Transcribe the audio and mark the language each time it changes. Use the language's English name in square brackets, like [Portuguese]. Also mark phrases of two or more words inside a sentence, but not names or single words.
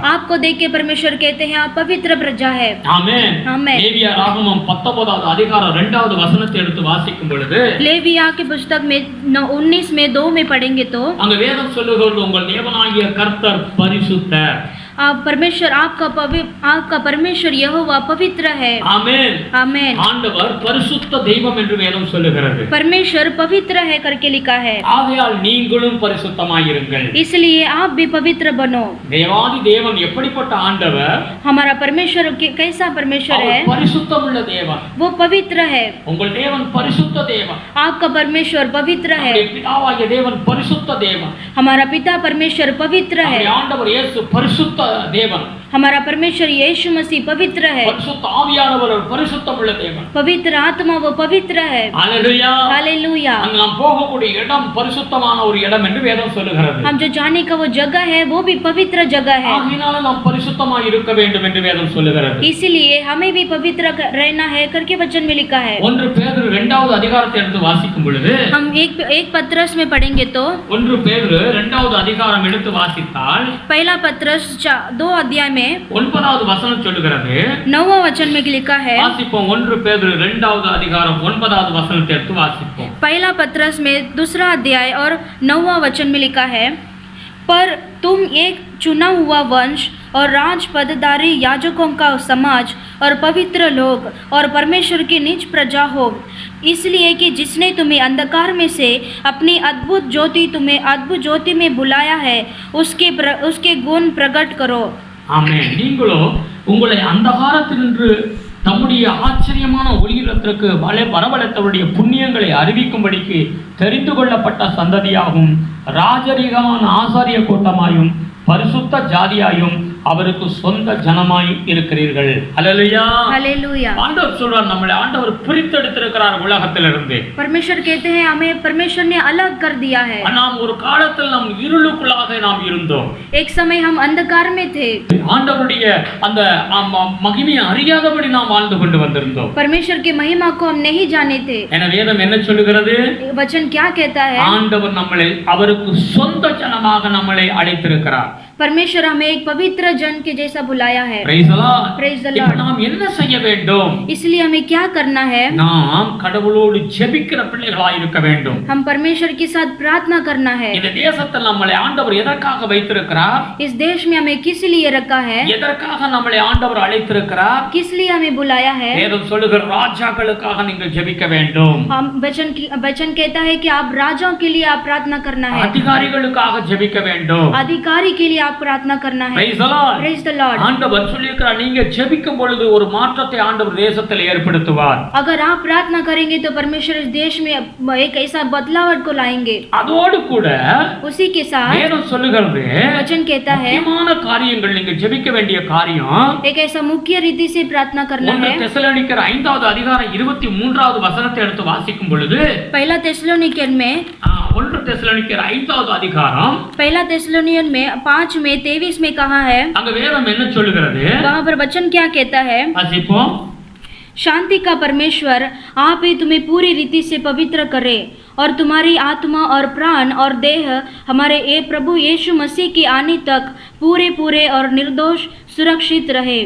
[Hindi] आपको देख के परमेश्वर कहते हैं आप पवित्र प्रजा है। [Tamil] ஆமென். ஆமென்। லேவியராகமம் 19வது அதிகாரம் 2வது வசனத்தில் வசனத்தை எடுத்து வாசிக்கும் பொழுது [Hindi] लेविया की पुस्तक में 19 में 2 में पढ़ेंगे तो [Tamil] அங்க வேதம் சொல்லுகிறது உங்கள் தேவனாகிய கர்த்தர் பரிசுத்தர். [Hindi] परमेश्वर आपका परमेश्वर यहोवा पवित्र है. [Tamil] ஆமென். [Hindi] आमेन. [Tamil] ஆண்டவர் பரிசுத்த தெய்வம் என்று வேதம் சொல்லுகிறது. [Hindi] परमेश्वर पवित्र है करके लिखा है. [Tamil] ஆகையால் நீங்களும் பரிசுத்தமாயிருங்கள். [Hindi] इसलिए आप भी पवित्र बनो. [Tamil] தேவாதி தேவன் எப்படிப்பட்ட ஆண்டவர்? [Hindi] हमारा परमेश्वर कैसा परमेश्वर है? [Tamil] பரிசுத்தமுள்ள தேவன். [Hindi] वो पवित्र है. [Tamil] உங்கள் தேவன் பரிசுத்த தேவன். [Hindi] आपका परमेश्वर पवित्र है. [Tamil] பிதாவாகிய தேவன் பரிசுத்த தேவன். [Hindi] हमारा पिता परमेश्वर पवित्र है. [Tamil] ஆண்டவர் இயேசு பரிசுத்த தேவன். [Hindi] हमारा परमेश्वर यीशु मसीह पवित्र है. [Tamil] பரிசுத்த ஆவியானவர் பரிசுத்தமுள்ள தேவன். [Hindi] पवित्र आत्मा वो पवित्र है. हालेलुया. हालेलुया. [Tamil] நாம் போகக்கூடிய இடம் பரிசுத்தமான ஒரு இடம் என்று வேதம் சொல்லுகிறது. [Hindi] हम जो जाने का वो जगह है वो भी पवित्र जगह है. [Tamil] ஆகையால நாம் பரிசுத்தமாய் இருக்க வேண்டும் என்று வேதம் சொல்லுகிறது. [Hindi] इसलिए हमें भी पवित्र रहना है करके वचन में लिखा है. [Tamil] 1 பேதுரு 2வது அதிகாரத்தை எடுத்து வாசிக்கும் பொழுது [Hindi] हम एक पत्रस में पढ़ेंगे तो [Tamil] 1 பேதுரு 2வது அதிகாரம் எடுத்து வாசித்தால் [Hindi] पहला पत्रस 2 अध्याय में [Tamil] 9வது வசனம் சொல்லுகிறது. [Hindi] 9वां वचन में लिखा है. [Tamil] வாசிப்போம். 1 பேதுரு 2வது அதிகாரம் 9வது வசனத்தை எடுத்து வாசிப்போம். [Hindi] पहला पत्रस में 2 अध्याय और 9वां वचन में लिखा है, पर तुम एक चुना हुआ वंश और राजपदधारी याजकों का समाज और पवित्र लोग और परमेश्वर की निज प्रजा हो, इसलिए कि जिसने तुम्हें अंधकार में से अपनी अद्भुत ज्योति में बुलाया है उसके गुण प्रकट करो. [Tamil] ஆமென். நீங்களோ உங்களை அந்தகாரத்தினின்று தம்முடைய ஆச்சரியமான ஒளியிடத்திற்கு வரவழைத்தவருடைய புண்ணியங்களை அறிவிக்கும்படிக்கு தெரிந்து கொள்ளப்பட்ட சந்ததியாகும், ராஜரீகமான ஆசாரிய கூட்டமாயும் பரிசுத்த ஜாதியாயும் அவருக்கு சொந்த ஜனமாய் இருக்கிறீர்கள். ஹல்லேலூயா. [Hindi] हालेलुया. [Tamil] ஆண்டவர் சொல்றார், நம்மளை ஆண்டவர் பிரித்தெடுத்திருக்கிறார் உலகத்திலிருந்து. [Hindi] परमेश्वर कहते हैं हमें परमेश्वर ने अलग कर दिया है. [Tamil] நாம் ஒரு காலத்தில் நாம் இருளுக்குள்ளாக நாம் இருந்தோம். [Hindi] एक समय हम अंधकार में थे. [Tamil] ஆண்டவருடைய அந்த மகிமையை அறியாதபடி நாம் வாழ்ந்து கொண்டு வந்திருந்தோம். [Hindi] परमेश्वर की महिमा को हम नहीं जाने थे. [Tamil] என வேதம் என்ன சொல்லுகிறது? [Hindi] वचन क्या कहता है? [Tamil] ஆண்டவர் நம்மளை அவருக்கு சொந்த ஜனமாக நம்மளை அழைத்திருக்கிறார். [Hindi] परमेश्वर हमें एक पवित्र जन के जैसा बुलाया है. [English] Praise the Lord. Praise the [Tamil] இப்ப [English] Lord. [Tamil] நாம் என்ன செய்ய வேண்டும்? [Hindi] इसलिए हमें क्या करना है? [Tamil] நாம் கடவுளோடு ஜெபிக்கிற பிள்ளைகளாய் இருக்க வேண்டும். [Hindi] हम परमेश्वर के साथ प्रार्थना करना है. [Tamil] இந்த தேசத்தில் நம்மளை ஆண்டவர் எதற்காக வைத்திருக்கிறார்? [Hindi] इस देश में हमें किस लिए रखा है? [Tamil] எதற்காக நம்மளை ஆண்டவர் அழைத்திருக்கிறார்? [Hindi] किस लिए हमें बुलाया है? [Tamil] வேதம் சொல்லுகிற ராஜாக்களுக்காக நீங்கள் ஜெபிக்க வேண்டும். [Hindi] हम वचन कहता है कि आप राजाओं के लिए आप प्रार्थना करना है. [Tamil] அதிகாரிகளுக்காக ஜெபிக்க வேண்டும். [Hindi] अधिकारी के लिए आप प्रार्थना करना है. [English] Praise the Lord. Praise the Lord. [Tamil] ஆண்டவர் சொல்லியிருக்கிறார், நீங்க ஜெபிக்கும் பொழுது ஒரு மாற்றத்தை ஆண்டவர் தேசத்தில் ஏற்படுத்துவார். [Hindi] अगर आप प्रार्थना करेंगे तो परमेश्वर इस देश में एक ऐसा बदलाव को लाएंगे. [Tamil] அதோடு கூட [Hindi] उसी के साथ [Tamil] வேதம் சொல்லுகிறது, [Hindi] वचन कहता है [Tamil] முக்கியமான காரியங்கள் நீங்க ஜெபிக்க வேண்டிய காரியம் [Hindi] एक ऐसा मुख्य रीति से प्रार्थना करना है. [Tamil] தெசலோனிக்கர் 5வது அதிகாரம் 23வது வசனத்தை எடுத்து வாசிக்கும் பொழுது [Hindi] पहला तेसलोनिकन में [Tamil] 1 தெசலோனிக்கர் 5வது அதிகாரம் [Hindi] पहला तेसलोनियन में 5 में 23 में कहा है, [Tamil] அங்க வேதம் என்ன சொல்லுகிறது? [Hindi] वहाँ पर वचन क्या कहता है? [Tamil] வாசிப்போம். [Hindi] शांति का परमेश्वर आप ही तुम्हें पूरी रीति से पवित्र करे और तुम्हारी आत्मा और प्राण और देह हमारे प्रभु यीशु मसीह के आने तक पूरे और निर्दोष सुरक्षित रहे.